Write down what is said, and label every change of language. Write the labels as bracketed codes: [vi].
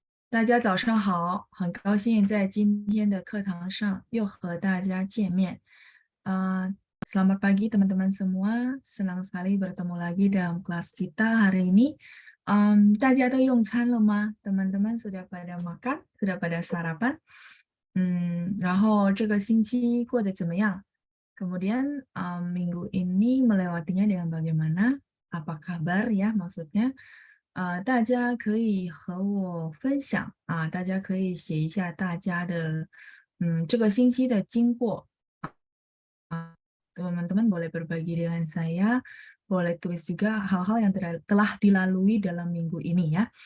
[zh] 大家早上好，很高兴在今天的课堂上又和大家见面。 [id] Selamat pagi teman-teman semua, senang sekali bertemu lagi dalam kelas kita hari ini. [zh] 大家都用餐了吗？ [id] teman-teman sudah pada makan, sudah pada sarapan? [zh] 然后这个星期过得怎么样？ [id] Kemudian minggu ini melewatinya dengan bagaimana? Apa kabar ya maksudnya? [zh] 大家可以和我分享啊，大家可以写一下大家的这个星期的经过。 [id] Teman-teman boleh berbagi dengan saya, boleh tulis juga hal-hal yang telah dilalui dalam minggu ini ya.